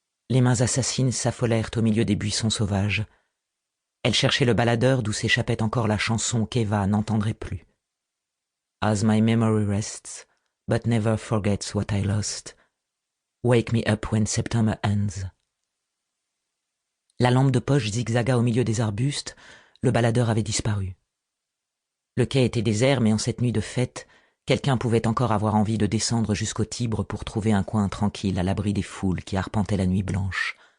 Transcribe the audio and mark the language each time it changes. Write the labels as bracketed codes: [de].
[fr] Les mains assassines s'affolèrent au milieu des buissons sauvages. Elle cherchait le baladeur d'où s'échappait encore la chanson qu'Eva n'entendrait plus. [en] As my memory rests, but never forgets what I lost. Wake me up when September ends. [fr] La lampe de poche zigzaga au milieu des arbustes, le baladeur avait disparu. Le quai était désert, mais en cette nuit de fête, quelqu'un pouvait encore avoir envie de descendre jusqu'au Tibre pour trouver un coin tranquille à l'abri des foules qui arpentaient la nuit blanche.